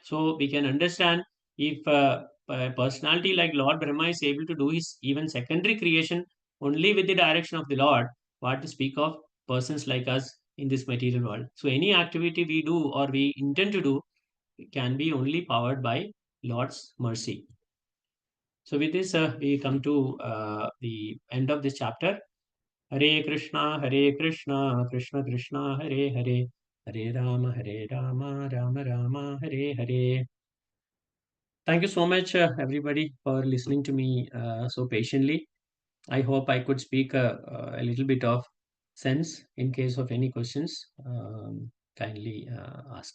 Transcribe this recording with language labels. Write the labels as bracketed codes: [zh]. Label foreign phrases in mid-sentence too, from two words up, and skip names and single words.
[en] So we can understand if a personality like Lord Brahma is able to do his even secondary creation only with the direction of the Lord, what to speak of persons like us in this material world. So any activity we do or we intend to do can be only powered by Lord's mercy. So with this, we come to the end of this chapter. Hare Krishna, Krishna Krishna, Hare Hare, Hare Rama, Rama Rama, Hare Hare. Thank you so much, everybody, for listening to me so patiently. I hope I could speak a little bit of sense. In case of any questions, kindly ask.